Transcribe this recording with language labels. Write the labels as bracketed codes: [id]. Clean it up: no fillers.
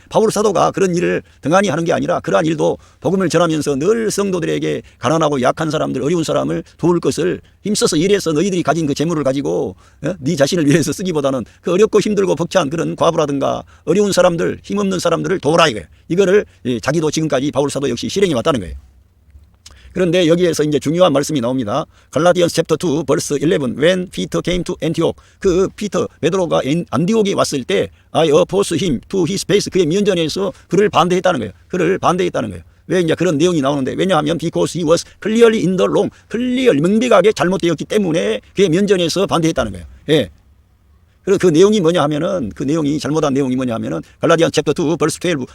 [ko] 바울 사도가 그런 일을 등한히 하는 게 아니라 그러한 일도 복음을 전하면서 늘 성도들에게 가난하고 약한 사람들, 어려운 사람을 도울 것을 힘써서 일해서 너희들이 가진 그 재물을 가지고 네 자신을 위해서 쓰기보다는 그 어렵고 힘들고 벅찬 그런 과부라든가 어려운 사람들, 힘없는 사람들을 도우라 이거예요. 이거를 자기도 지금까지 바울 사도 역시 실행해 왔다는 거예요. 그런데 여기에서 이제 중요한 말씀이 나옵니다. [en] 갈라디안스 챕터 2 벌스 11. When Peter came to Antioch. [ko] 그 베드로가 안디옥에 왔을 때 [en] I opposed him to his face. [ko] 그의 면전에서 그를 반대했다는 거예요. 왜 이제 그런 내용이 나오는데, 왜냐하면 [en] because he was clearly in the wrong. [ko] 명백하게 잘못되었기 때문에 그의 면전에서 반대했다는 거예요. 그리고 그 내용이 뭐냐 하면은, 잘못한 내용이 뭐냐 하면은 [en] 갈라디안 챕터 2 벌스 12.